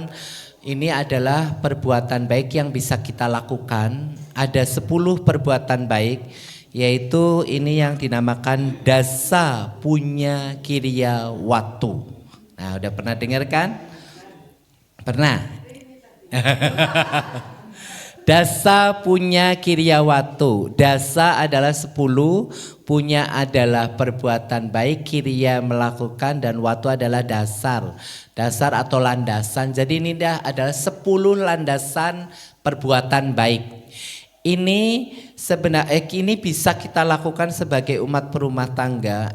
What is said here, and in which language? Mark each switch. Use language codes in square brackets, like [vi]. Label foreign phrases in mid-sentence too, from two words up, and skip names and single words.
[id] Ini adalah perbuatan baik yang bisa kita lakukan. Ada 10 perbuatan baik, yaitu ini yang dinamakan [pi] dasa punya kiriya watu. [id] Nah, udah pernah dengar kan? Pernah? [pi] Dasa punya kiriya watu. [id] Dasa adalah 10, punya adalah perbuatan baik, kiriya melakukan, dan watu adalah dasar. Dasar atau landasan. Jadi ini adalah 10 landasan perbuatan baik. Ini sebenarnya ini bisa kita lakukan sebagai umat berumah tangga.